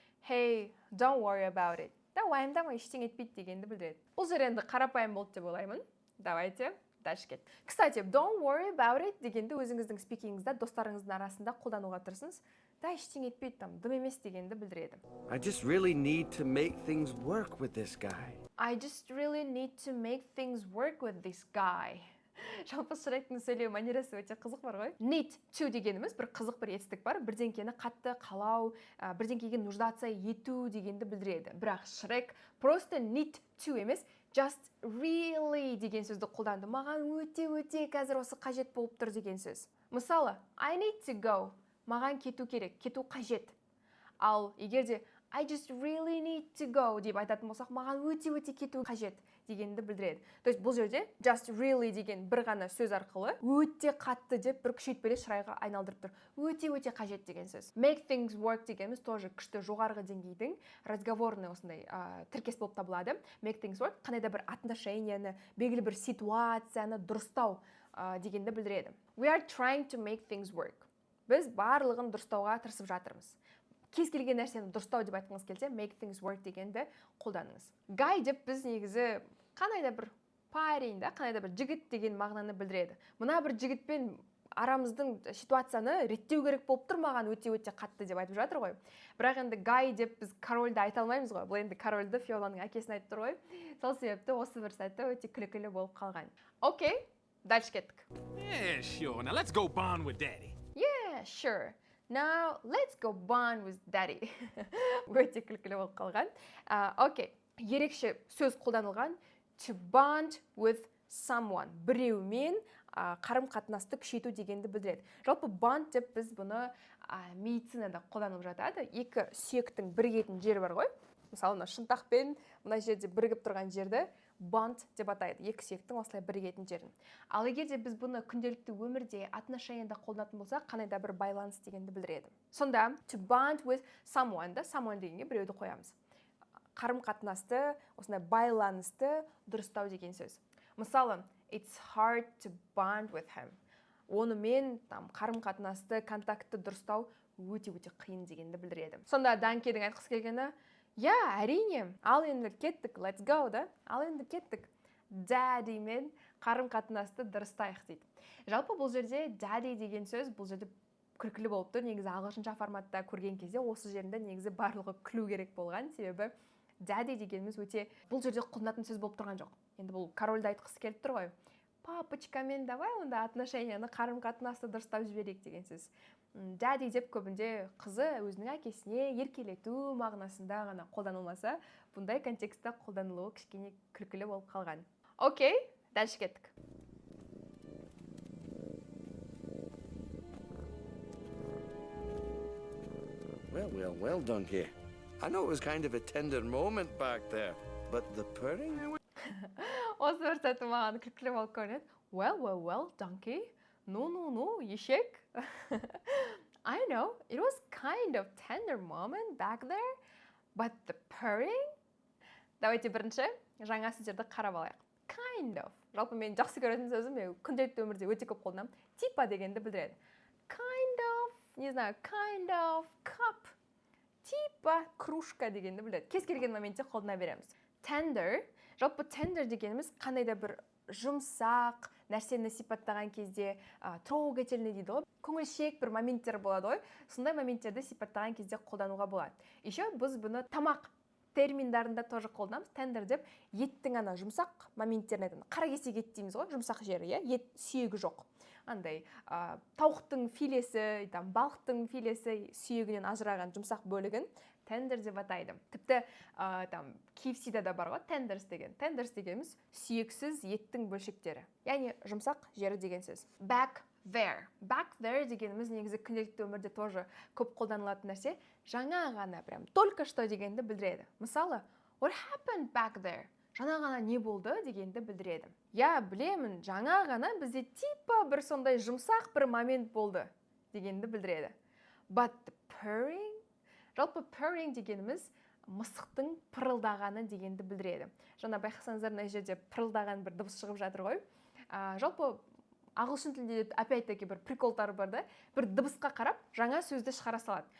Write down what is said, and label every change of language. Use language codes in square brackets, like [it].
[en] Hey, don't worry about it. [kk] Да, уайымдама, ештеңе етпейді дегенді білдіреді. Бұл жер енді қарапайым болды деп ойлаймын. Давайте. Дальше кет. Кстати, [en] don't worry about it [kk] дегенді өзіңіздің спикингіңізде достарыңыздың арасында қолдануға тырысыңыз. Да, ештеңе етпейді, дым емес дегенді білдіреді. [en] I just really need to make things work with this guy. I just really need to make things work with this guy. [kk] Жалпы Шректің сөйлеу манерасы өте қызық бар ғой. Need to дегеніміз бір қызық бір етістік бар. Бірдеңкені қатты қалау, бірдеңкеге нуждаться ету дегенді білдіреді. Бірақ Шрек просто need to емес, just really деген сөзді қолданды. Маған өте қазір осы қажет болып тұр деген сөз. [en] Мысалы, I need to go. [kk] Маған кету керек, кету қажет. Ал егерде [en] I just really need to go [kk] деп айтатын болсақ, маған өте кету қажет дегенді білдіреді. То есть бұл жерде just really деген бір ғана сөз арқылы өте қатты деп бір күшейтпелі шырайға айналдырып тұр. Өте қажет деген сөз. Make things work дегеніміз тоже күшті жоғарғы деңгейдің разговорный осындай тіркес болып табылады. Make things work қандай да бір отношенияны, белгілі бір ситуацияны дұрыстау дегенді білдіреді. [en] We are trying to make things work. [kk] Біз барлығын дұрыстауға тырысып жатырмыз. Кез келген нәрсені дұрыстау деп айтқыңыз келсе, make things work дегенді қолданыңыз. Guy деп біз негізі қандай да бір парень, да, қандай да бір жігіт деген мағынаны білдіреді. Мына бір жігітпен арамыздың ситуацияны реттеу керек болып тұр, маған өте қатты деп айтып жатыр ғой. Бірақ енді Guy деп біз корольді айта алмаймыз ғой. Бұл енді корольді Фионаның әкесін айтып тұр ғой. Сол себепті осы бір сәтті өте күлкілі болып қалған. Окей, дальше кеттік. [en] Yeah, sure. Now let's go bond with daddy. Yeah, sure. Now, let's go bond with daddy. [kk] Өте күлкілі болып қалған. Окей, ерекше сөз қолданылған. [en] To bond with someone. [kk] Біреумен қарым-қатынасты күшейту дегенді білдіреді. Жалпы bond деп біз бұны медицинада қолданылып жатады. Екі сүйектің бірігетін жері бар ғой. Мысалы, шынтақпен мына жерде бірігіп тұрған жерді bond деп атайды. Екі сүйектің осылай бірігетін жерін. Ал егер де біз бұны күнделікті өмірде отношенияда қолданатын болсақ, қандай да бір байланыс дегенді білдіреді. Сонда to bond with someone дегенге біреуді қоямыз. Қарым-қатынасты, осындай байланысты дұрыстау деген сөз. [en] Мысалы, it's hard to bond with him. [kk] Онымен қарым-қатынасты, контактты дұрыстау өте-өте қиын дегенді білдіреді. Сонда Данкидің айтқысы келгені, әрине, ал енді кеттік, [en] let's go [kk] да, ал енді кеттік. Daddy мен қарым-қатынасты дұрыстайық дейді. Жалпы бұл жерде daddy деген сөз бұл жерде күлкілі болып тұр. Негізі ағылшынша форматта көрген кезде осы жерінде негізі барлығы күлу керек болған. Себебі daddy дегеніміз өте бұл жерде қолданатын сөз болып тұрған жоқ. Енді бұл корольді айтқысы келіп тұр ғой. Папочкамен давай онда отношенияны қарым-қатынасты дұрыстап жіберейік деген сөз. Daddy деп көбінде қызы өзінің әкесіне еркелету мағынасында ғана қолданылмаса, бұндай контекстта қолданылуы кішкене күлкілі болып қалған. Окей, дальше кеттік. [en] Well done here. I know it was kind of a tender moment back there, but the purring? [kk] Осы бір сәті маған күлкілі болып көрінеді. [en] Well, donkey. No, ешек. I know, it was kind of tender moment back there, but the purring? [kk] Давайте бірінші жаңа сөздерді қарап алайық. [en] Kind of. [kk] Жалпы мен жақсы көретін сөзім, мен күнделікті өмірде өте көп қолданамын. Типа дегенді білдіреді. [en] Kind of, [ru] не знаю, [en] kind of cup. [kk] Типа кружка дегенді білдіреді. Кез келген моментте қолдана береміз. [en] Tender. [kk] Жалпы tender дегеніміз қандай да бір жұмсақ нәрсені сипаттаған кезде трогательный дейді ғой. Көңілшек бір моменттер болады ғой. Сондай моменттерді сипаттаған кезде қолдануға болады. Еще біз бұны тамақ терминдарында тоже қолданамыз. Tender деп еттің ана жұмсақ моменттерін айтады. Қара кесек ет дейміз ғой, жұмсақ жері, ет сүйегі жоқ. Андай тауықтың филесі, балықтың филесі сүйегінен ажыраған жұмсақ бөлігін tender деп атайды. Тіпті KFC-да да бар ғой, tenders деген. Tenders дегеніміз сүйексіз еттің бөлшектері. Яғни жұмсақ жері деген сөз. [en] Back there. [kk] Back there дегеніміз негізі күнделікті өмірде тоже көп қолданылатын нәрсе. Жаңа ғана [ru] прям только что [kk] дегенді білдіреді. [en] Мысалы, what happened back there? [kk] Жаңа ғана не болды дегенді білдіреді. Білемін, жаңа ғана бізде типа бір сондай жұмсақ бір момент болды дегенді білдіреді. [en] But the purring? [kk] Жалпы purring дегеніміз мысықтың пырылдағаны дегенді білдіреді. Жаңа байқасаңыздар, мына жерде пырылдаған бір дыбыс шығып жатыр ғой. Жалпы ағылшын тілінде опять-таки бір приколдар бар да, бір дыбысқа қарап жаңа сөзді шығара салады.